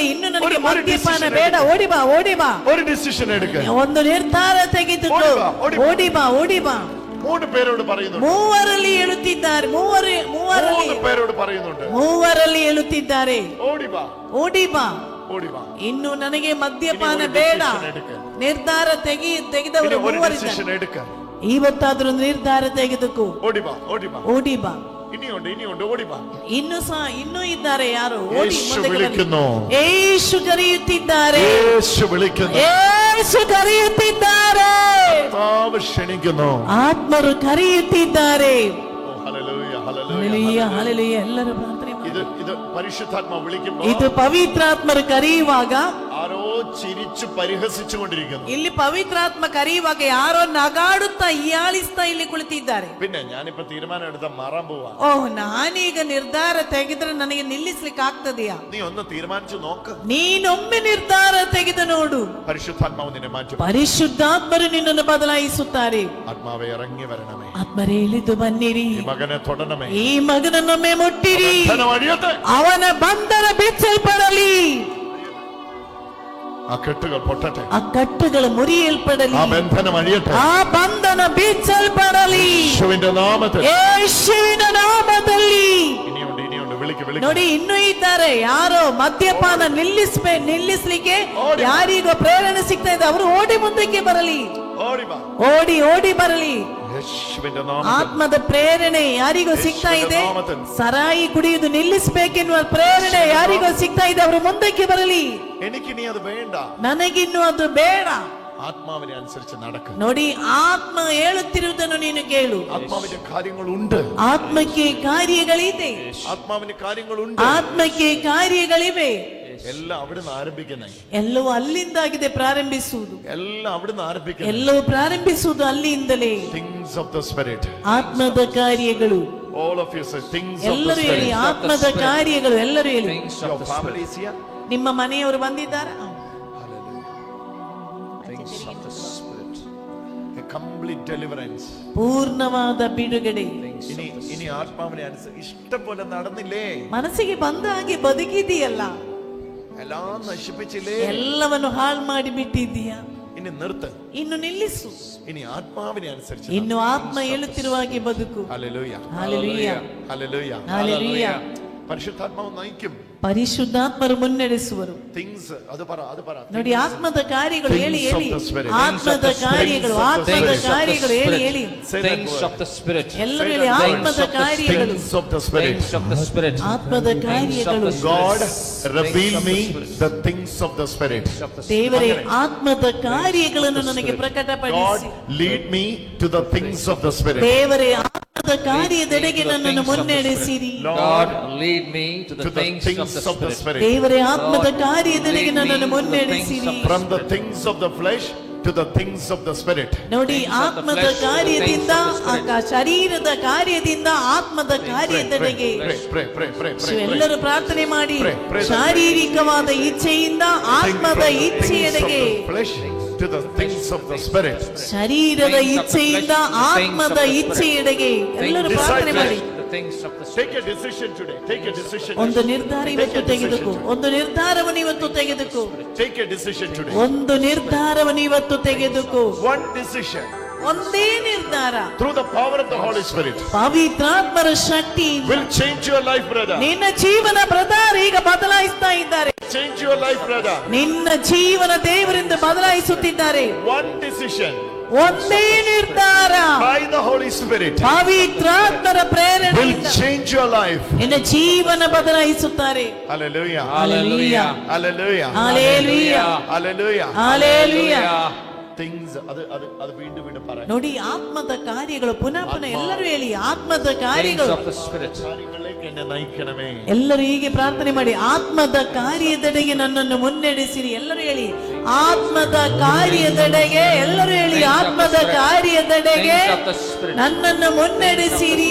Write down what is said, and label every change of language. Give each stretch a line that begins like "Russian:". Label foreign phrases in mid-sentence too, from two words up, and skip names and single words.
Kannada: ಇನ್ನು ನನಗೆ ಮದ್ಯಪಾನ ಬೇಡ, ಓಡಿ ಬಾ.
Malayalam: ഒരു ഡിസിഷൻ എടുക്കുക.
Kannada: ಒಂದು ನಿರ್ಧಾರ ತೆಗೆದುಕೋ, ಓಡಿ ಬಾ.
Malayalam: 3 പേരോട് പറയുന്നു.
Kannada: ಮೂವರಲ್ಲಿ ಹೇಳುತ್ತಿದ್ದಾರೆ.
Malayalam: പേരോട് പറയുന്നുണ്ട്.
Kannada: ಮೂವರಲ್ಲಿ ಹೇಳುತ್ತಿದ್ದಾರೆ, ಓಡಿ ಬಾ. ಇನ್ನು ನನಗೆ ಮದ್ಯಪಾನ ಬೇಡ. ನಿರ್ಧಾರ ತೆಗೆದವರು ಮೂವರಿದ್ದಾರೆ. ಇವತ್ತಾದ್ರೂ ನಿರ್ಧಾರ ತೆಗೆದುಕೋ, ಓಡಿ ಬಾ.
Malayalam: ഇനിയുണ്ട് ഓടി വാ.
Kannada: ಇನ್ನೂ ಇದ್ದಾರೆ. ಯಾರು?
Malayalam: യേശു വിളിക്കുന്നു.
Kannada: ಯೇಸು ಕರೆಯುತ್ತಿದ್ದಾರೆ.
Malayalam: യേശു
Kannada: ಕರೆಯುತ್ತಿದ್ದಾರೆ.
Malayalam: കർത്താവ് ക്ഷണിക്കുന്നു.
Kannada: ಆತ್ಮರು ಕರೆಯುತ್ತಿದ್ದಾರೆ.
Malayalam: ഹല്ലേലൂയ.
Kannada: ಹಲ್ಲೆಲೂಯ. ಎಲ್ಲರೂ ಪ್ರಾರ್ಥನೆ ಮಾಡಿ.
Malayalam: ഇത് പരിശുദ്ധാത്മാവ് വിളിക്കുമ്പോൾ,
Kannada: ಇದು ಪವಿತ್ರಾತ್ಮರು ಕರೆಯುವಾಗ
Malayalam: ആരോ ചിരിച്ചു പരിഹസിച്ചുകൊണ്ടിരിക്കുന്നു.
Kannada: ಇಲ್ಲಿ ಪವಿತ್ರಾತ್ಮ ಕರೆಯುವಾಗ ಯಾರೋ ನಗಾಡುತ್ತಾ ಹೀಯಾಳಿಸ್ತಾ ಇಲ್ಲಿ ಕುಳಿತಿದ್ದಾರೆ.
Malayalam: പിന്നെ ഞാനിപ്പോ തീരുമാനം എടുത്ത മാറാൻ പോവാ.
Kannada: ಓಹ್, ನಾನೀಗ ನಿರ್ಧಾರ ತೆಗೆದ್ರೆ ನನಗೆ ನಿಲ್ಲಿಸ್ಲಿಕ್ಕೆ ಆಗ್ತದೆಯಾ?
Malayalam: നീ ഒന്ന് തീരുമാനിച്ചു നോക്ക്.
Kannada: ನೀನೊಮ್ಮೆ ನಿರ್ಧಾರ ತೆಗೆದು ನೋಡು.
Malayalam: പരിശുദ്ധാത്മാവ് നിന്നെ മാറ്റും.
Kannada: ಪರಿಶುದ್ಧಾತ್ಮರು ನಿನ್ನನ್ನು ಬದಲಾಯಿಸುತ್ತಾರೆ.
Malayalam: ആത്മാവെ ഇറങ്ങി വരണമേ.
Kannada: ಆತ್ಮರೇ ಇಳಿದು ಬನ್ನಿರಿ.
Malayalam: ഈ ಮಗനെ തൊടണമേ.
Kannada: ಈ ಮಗನನ್ನೊಮ್ಮೆ ಮುಟ್ಟಿರಿ.
Malayalam: ബന്ധനം അഴിയട്ടെ.
Kannada: ಅವನ ಬಂಧನ ಬಿಚ್ಚಲ್ಪಡಲಿ.
Malayalam: ആ കെട്ടുകൾ പൊട്ടട്ടെ.
Kannada: ಆ ಕಟ್ಟುಗಳು ಮುರಿಯಲ್ಪಡಲಿ.
Malayalam: ആ ബന്ധനം അഴിയട്ടെ.
Kannada: ಆ ಬಂಧನ ಬಿಚ್ಚಲ್ಪಡಲಿ.
Malayalam: യേശുവിന്റെ നാമത്തിൽ.
Kannada: ಯೇಸುವಿನ ನಾಮದಲ್ಲಿ.
Malayalam: ഇനിയുണ്ട് വിളിക്ക്.
Kannada: ನೋಡಿ, ಇನ್ನೂ ಇದ್ದಾರೆ. ಯಾರೋ ಮದ್ಯಪಾನ ನಿಲ್ಲಿಸ್ಲಿಕ್ಕೆ ಯಾರಿಗೋ ಪ್ರೇರಣೆ ಸಿಗ್ತಾ ಇದೆ. ಅವರು ಓಡಿ ಮುಂದಕ್ಕೆ ಬರಲಿ. ಓಡಿ ಬರಲಿ. ಆತ್ಮದ ಪ್ರೇರಣೆ ಯಾರಿಗೋ ಸಿಗ್ತಾ ಇದೆ. ಸರಾಯಿ ಕುಡಿಯುವುದು ನಿಲ್ಲಿಸಬೇಕೆನ್ನುವ ಪ್ರೇರಣೆ ಯಾರಿಗೋ ಸಿಗ್ತಾ ಇದೆ. ಅವರು ಮುಂದಕ್ಕೆ ಬರಲಿ. ನನಗಿನ್ನು ಅದು ಬೇಡ.
Malayalam: ആത്മാവിനെ അനുസരിച്ച് നടക്കുക.
Kannada: ನೋಡಿ, ಆತ್ಮ ಹೇಳುತ್ತಿರುವುದನ್ನು ನೀನು ಕೇಳು.
Malayalam: ആത്മാവിന്റെ കാര്യങ്ങളുണ്ട്.
Kannada: ಆತ್ಮಕ್ಕೆ ಕಾರ್ಯಗಳಿದೆ.
Malayalam: ആത്മാവിന് കാര്യങ്ങളുണ്ട്.
Kannada: ಆತ್ಮಕ್ಕೆ ಕಾರ್ಯಗಳಿವೆ.
Malayalam: എല്ലാം അവിടുന്ന് ആരംഭിക്കുന്നേ.
Kannada: ಎಲ್ಲವೂ ಅಲ್ಲಿಂದಾಗಿದೆ ಪ್ರಾರಂಭಿಸುವುದು.
Malayalam: എല്ലാം അവിടുന്ന് ആരംഭിക്കുന്നത്.
Kannada: ಎಲ್ಲವೂ ಪ್ರಾರಂಭಿಸುವುದು ಅಲ್ಲಿಂದಲೇ.
English: Things of the spirit.
Kannada: ಆತ್ಮದ ಕಾರ್ಯಗಳು.
English: All of you say things of the
Kannada: ಎಲ್ಲರೂ ಹೇಳಿ,
English: spirit.
Kannada: ಆತ್ಮದ ಕಾರ್ಯಗಳು. ಎಲ್ಲರೂ ಹೇಳಿ.
English: Your family is here.
Kannada: ನಿಮ್ಮ ಮನೆಯವರು ಬಂದಿದ್ದಾರಾ?
English: Things of the spirit. A complete deliverance.
Kannada: ಪೂರ್ಣವಾದ ಬಿಡುಗಡೆ.
Malayalam: ഇനി ആത്മാവിനെ അനുസരിച്ച് ഇഷ്ടം പോലെ നടന്നില്ലേ?
Kannada: ಮನಸ್ಸಿಗೆ ಬಂದ ಹಾಗೆ ಬದುಕಿದೆಯಲ್ಲ?
Malayalam: എല്ലാം നശിപ്പിച്ചില്ലേ?
Kannada: ಎಲ್ಲವನ್ನು ಹಾಳು ಮಾಡಿ ಬಿಟ್ಟಿದ್ದೀಯಾ?
Malayalam: ഇനി നിർത്ത്.
Kannada: ಇನ್ನು ನಿಲ್ಲಿಸು.
Malayalam: ഇനി ആത്മാവിനെ അനുസരിച്ച്.
Kannada: ಇನ್ನು ಆತ್ಮ ಹೇಳುತ್ತಿರುವ ಹಾಗೆ ಬದುಕು.
Malayalam: ഹല്ലേലൂയ. ഹല്ലേലൂയ. ഹല്ലേലൂയ. ഹല്ലേലൂയ. പരിശുദ്ധാത്മാവ് നയിക്കും.
Kannada: ಪರಿಶುದ್ಧಾತ್ಮರು ಮುನ್ನಡೆಸುವರು. ಥಿಂಗ್ಸ್ ಅದು ಪರ. ನೋಡಿ, ಆತ್ಮದ ಕಾರ್ಯಗಳು ಹೇಳಿ. ಆತ್ಮದ ಕಾರ್ಯಗಳು. ಆತ್ಮದ ಕಾರ್ಯಗಳು ಹೇಳಿ.
English: Things of the spirit.
Kannada: ಎಲ್ಲರೂ ಹೇಳಿ, ಆತ್ಮದ ಕಾರ್ಯಗಳು.
English: Things of the spirit. Things of the spirit.
Kannada: ಆತ್ಮದ ಕಾರ್ಯಗಳು.
English: God reveal me the things of the spirit.
Kannada: ದೇವರೇ, ಆತ್ಮದ ಕಾರ್ಯಗಳನ್ನು ನನಗೆ ಪ್ರಕಟಪಡಿಸಿ.
English: God lead me to the things of the spirit.
Kannada: ದೇವರೇ, ಆತ್ಮದ ಕಾರ್ಯದೆಡೆಗೆ ನನ್ನನ್ನು ಮುನ್ನಡೆಸಿರಿ.
English: God lead me to the things of the spirit.
Kannada: ದೇವರೇ, ಆತ್ಮದ ಕಾರ್ಯದೆಡೆಗೆ ನನ್ನನ್ನು ಮುನ್ನಡೆಸಿರಿ.
English: From the things of the flesh to the things of the spirit.
Kannada: ನೋಡಿ, ಆತ್ಮದ ಕಾರ್ಯದಿಂದ ಶರೀರದ ಕಾರ್ಯದಿಂದ ಆತ್ಮದ ಕಾರ್ಯದೆಡೆಗೆ. ಎಲ್ಲರೂ ಪ್ರಾರ್ಥನೆ ಮಾಡಿ. ಶಾರೀರಿಕವಾದ ಇಚ್ಛೆಯಿಂದ ಆತ್ಮದ ಇಚ್ಛೆಯೆಡೆಗೆ.
English: To the things of the spirit.
Kannada: ಶರೀರದ ಇಚ್ಛೆಯಿಂದ ಆತ್ಮದ ಇಚ್ಛೆಯೆಡೆಗೆ ಎಲ್ಲರೂ ಪ್ರಾರ್ಥನೆ ಮಾಡಿ.
English: Take a decision today. Take a decision.
Kannada: ಒಂದು ನಿರ್ಧಾರ ಇವತ್ತು ತೆಗೆದುಕೋ. ಒಂದು ನಿರ್ಧಾರವನ್ನು ಇವತ್ತು ತೆಗೆದುಕೋ.
English: Take a decision today.
Kannada: ಒಂದು ನಿರ್ಧಾರವನ್ನು ಇವತ್ತು ತೆಗೆದುಕೋ.
English: One decision.
Kannada: ಒಂದೇ ನಿರ್ಧಾರ.
English: Through the power of the Holy Spirit.
Kannada: ಪವಿತ್ರಾತ್ಮರ ಶಕ್ತಿ
English: will change your life, brother.
Kannada: ನಿನ್ನ ಜೀವನ ಬ್ರದರ್ ಈಗ ಬದಲಾಯಿಸ್ತಾ ಇದ್ದಾರೆ.
English: Change your life, brother.
Kannada: ನಿನ್ನ ಜೀವನ ದೇವರಿಂದ ಬದಲಾಯಿಸುತ್ತಿದ್ದಾರೆ.
English: One decision.
Kannada: ಒಂದೇ ನಿರ್ಧಾರ.
English: By the Holy Spirit.
Kannada: ಪವಿತ್ರಾತ್ಮರ ಪ್ರೇರಣೆ
English: will change your life.
Kannada: ನಿನ್ನ ಜೀವನ ಬದಲಾಯಿಸುತ್ತಾರೆ.
English: Hallelujah. Hallelujah. Hallelujah. Hallelujah. Hallelujah. Hallelujah.
Malayalam: Things ಅದು വീണ്ടും പറ.
Kannada: ನೋಡಿ, ಆತ್ಮದ ಕಾರ್ಯಗಳು ಪುನಃ ಎಲ್ಲರೂ ಹೇಳಿ. ಆತ್ಮದ ಕಾರ್ಯಗಳು. ಕಾರ್ಯಗಳಿಗೆ ಎന്നെ ನಯಿಕಣಮೇ. ಎಲ್ಲರೂ ಹೀಗೆ ಪ್ರಾರ್ಥನೆ ಮಾಡಿ. ಆತ್ಮದ ಕಾರ್ಯದೆಡೆಗೆ ನನ್ನನ್ನು ಮುನ್ನಡೆಸಿರಿ. ಎಲ್ಲರೂ ಹೇಳಿ, ಆತ್ಮದ ಕಾರ್ಯದೆಡೆಗೆ. ಎಲ್ಲರೂ ಹೇಳಿ, ಆತ್ಮದ ಕಾರ್ಯದೆಡೆಗೆ ನನ್ನನ್ನು ಮುನ್ನಡೆಸಿರಿ.